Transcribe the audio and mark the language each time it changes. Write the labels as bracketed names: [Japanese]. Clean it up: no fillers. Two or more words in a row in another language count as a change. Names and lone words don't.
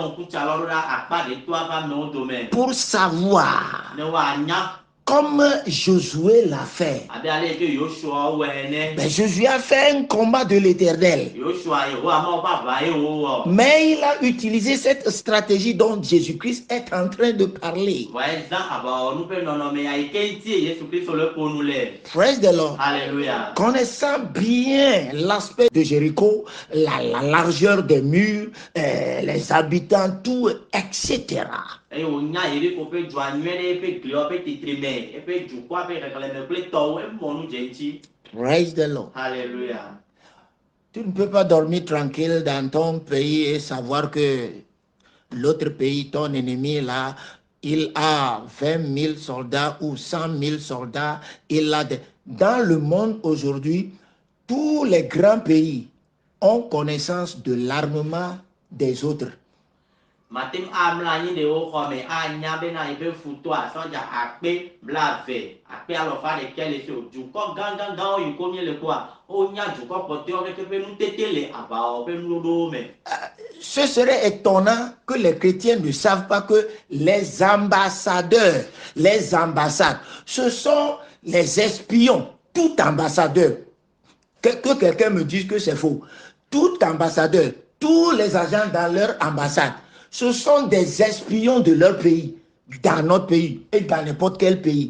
[French] Pour savoir. Comme Josué l'a fait. Mais Josué a fait un combat de l'Éternel. Mais il a utilisé cette stratégie dont Jésus-Christ est en train de parler. [English] Praise the Lord. [French] Alléluia. Connaissant bien l'aspect de Jéricho, la largeur des murs, les habitants, tout, etc. [English] Praise the Lord. [French] Alléluia. Tu ne peux pas dormir tranquille dans ton pays et savoir que l'autre pays, ton ennemi là, il a 20 000 soldats ou 100 000 soldats. Dans le monde aujourd'hui, tous les grands pays ont connaissance de l'armement des autres. [Ewe] Matim amla de o xɔme anya bena ibe futoa sɔdza akpe blave akpe alɔfa ɖeke le so dukɔ gãgãgãwo yi ko nye le koa wonya dukɔ kpɔtɔewo keke ƒe nutete le aʋawɔwɔ ƒe nuɖoɖowo me. [French] Ce serait étonnant que les chrétiens ne savent pas que les ambassadeurs, les ambassades, ce sont les espions. Tout ambassadeur, que quelqu'un me dise que c'est faux, tout ambassadeur, tous les agents dans leur ambassade, ce sont des espions de leur pays, dans notre pays et dans n'importe quel pays.